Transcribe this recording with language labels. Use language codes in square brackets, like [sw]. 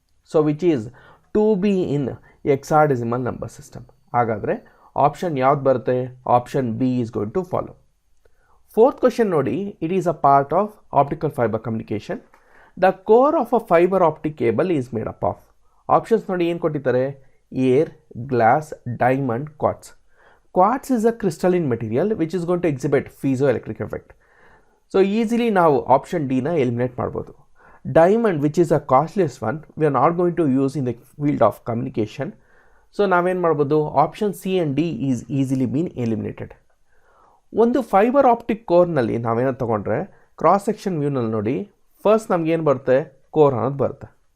[en] So which is 2b in hexadecimal number system. [kn] ಹಾಗಾದರೆ option ಯಾವ್ದು ಬರುತ್ತೆ? [en] Option B is going to follow. Fourth question ನೋಡಿ, it is a part of optical fibre communication. The core of a fibre optic cable is made up of. [kn] Options ನೋಡಿ ಏನು ಕೊಟ್ಟಿದ್ದಾರೆ? Air, glass, diamond, quartz. [en] Quartz is a crystalline material which is going to exhibit piezoelectric effect. So easily [kn] ನಾವು option D ನ eliminate ಮಾಡ್ಬೋದು. [en] Diamond which is a costliest one, we are not going to use in the field of communication. [kn] So ನಾವೇನು ಮಾಡ್ಬೋದು? [en] Option C and D is easily been eliminated. [kn] ಒಂದು fibre optic ಕೋರ್ನಲ್ಲಿ ನಾವೇನೋ ತೊಗೊಂಡ್ರೆ cross section ವ್ಯೂನಲ್ಲಿ ನೋಡಿ, first ನಮಗೇನು ಬರುತ್ತೆ? Core ಅನ್ನೋದು ಬರುತ್ತೆ.